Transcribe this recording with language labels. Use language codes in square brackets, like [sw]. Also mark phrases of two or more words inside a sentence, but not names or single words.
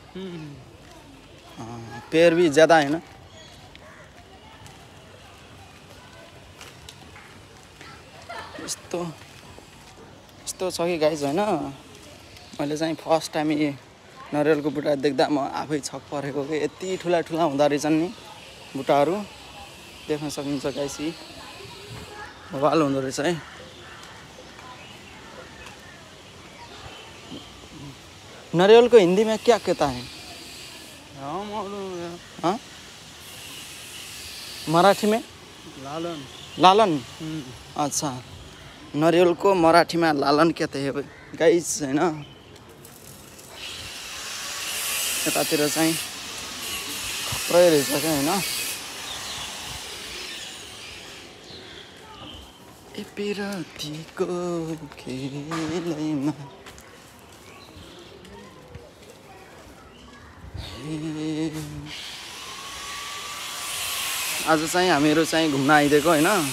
[hi] पेड़ भी ज़्यादा है ना। [ne] यस्तो छ कि गाइस हैन। मैले चाहिँ [en] first time [ne] यी नरिवलको बुट्टा देख्दा म आफै छक परेको कि यति ठुला हुँदो रहेछन् नि बुट्टाहरू। देख्न सक्नुहुन्छ गाइस, यी बवाल हुँदो रहेछ है। [hi] नारियल को हिंदी में क्या कहता है? हाँ, मराठी में लालन। लालन। अच्छा, नारियल को मराठी में लालन कहते हैं गाइस हैन। [ne] यतातिर चाहिँ खतरै रहेछ क्या हैन। एपिरातीको खेलैमा आज चाहिँ हामीहरू चाहिँ घुम्न आइदिएको हैन।